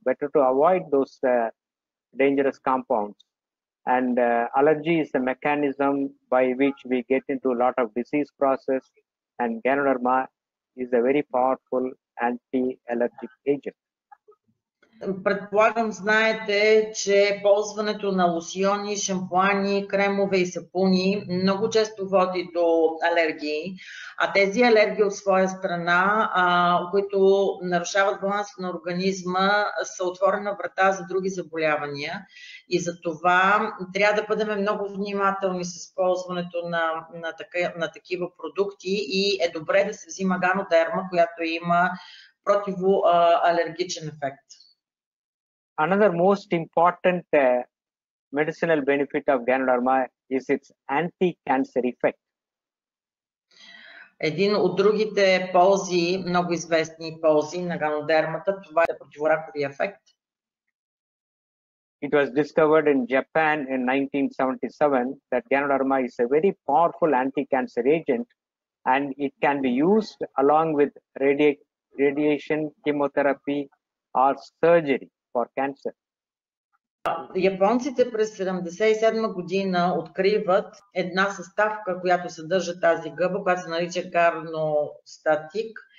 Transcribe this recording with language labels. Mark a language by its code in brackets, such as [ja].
[en] Better to avoid those dangerous compounds. And allergy is the mechanism by which we get into a lot of disease process, and Ganoderma is a very powerful anti-allergic agent. [bg] Предполагам, знаете, че ползването на лосиони, шампуани, кремове и сапуни много често води до алергии, а тези алергии от своя страна, които нарушават баланса на организма, са отворена врата за други заболявания. И за това трябва да бъдем много внимателни с ползването на такива продукти и е добре да се взима Ганодерма, която има противоалергичен ефект. [en] Another most important medicinal benefit of Ganoderma is its anti-cancer effect. [bg] Един от другите ползи, много известни ползи на ганодермата, това е противораковия ефект. [en] It was discovered in Japan in 1977 that Ganoderma is a very powerful anti-cancer agent, and it can be used along with radiation, chemotherapy or surgery for cancer. [bg] Японците през 1977 година откриват една съставка, която съдържа тази гъба, която се нарича гарностатик.